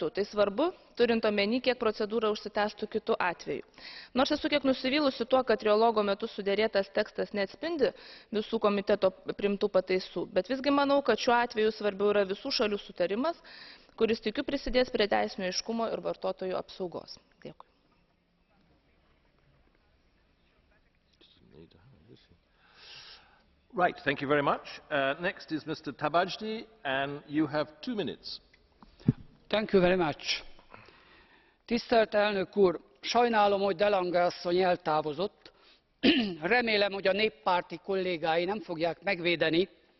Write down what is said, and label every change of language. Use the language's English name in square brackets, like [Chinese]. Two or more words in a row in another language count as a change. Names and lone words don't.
[Lithuanian] Tai svarbu, turint omeny, kiek procedūra užsitęstų kitu atveju. Nors esu kiek nusivylusi tuo, kad trialogo metu suderėtas tekstas neatspindi visų komiteto priimtų pataisų, bet visgi manau, kad šiuo atveju svarbiau yra visų šalių sutarimas, kuris tikiu prisidės prie teisinio aiškumo ir vartotojų apsaugos. Dėkui. [English] Right, thank you very much. Next is Mr. Tabajdi, and you have 2 minutes. Thank you very much. [Hungarian] Tisztelt elnök úr, sajnálom, hogy de Lange asszony eltávozott. Remélem, hogy a néppárti kollégái nem fogják megvédeni